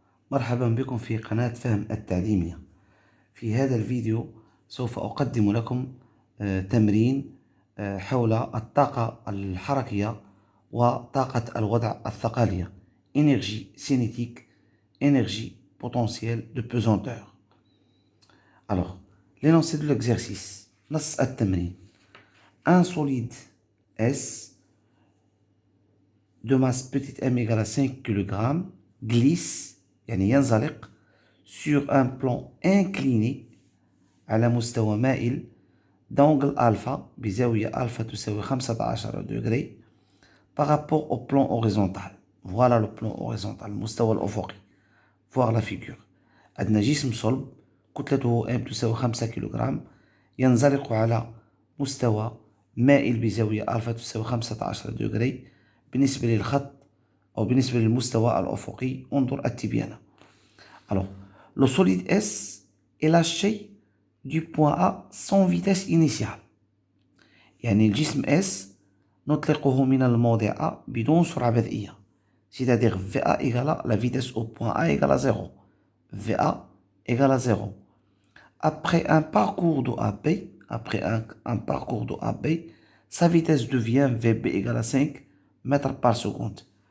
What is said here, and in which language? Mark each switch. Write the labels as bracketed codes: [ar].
[ar] مرحبا بكم في قناة فهم التعليمية. في هذا الفيديو سوف أقدم لكم تمرين حول الطاقة الحركية وطاقة الوضع الثقالية [fr] énergie cinétique, énergie potentielle de pesanteur. Alors, l'énoncé de l'exercice. [ar] نص التمرين. [fr] Un solide S de masse petite m égale à 5 kg glisse [ar] يعني ينزلق [fr] sur un plan incliné [ar] على مستوى مائل [fr] d'angle alpha [ar] بزاوية [fr] alpha تساوي 15 degré par rapport au plan horizontal. Voilà le plan horizontal, [ar] المستوى الأفقي. [fr] Voir la figure. [ar] عندنا جسم صلب كتلته m تساوي 5 كيلوغرام ينزلق على مستوى مائل بزاوية alpha تساوي 15 degré بالنسبة للخط أو بالنسبة للمستوى الأفقي. انظر التبيانة. [fr] Alors, le solide S est lâché du point A sans vitesse initiale. [ar] يعني الجسم S نطلقه من الموضع A بدون سرعة بدئية. [fr] C'est-à-dire VA égale la vitesse au point A égale à 0. VA égale à 0. Après un parcours de AB, sa vitesse devient VB égale à 5 mètres par seconde.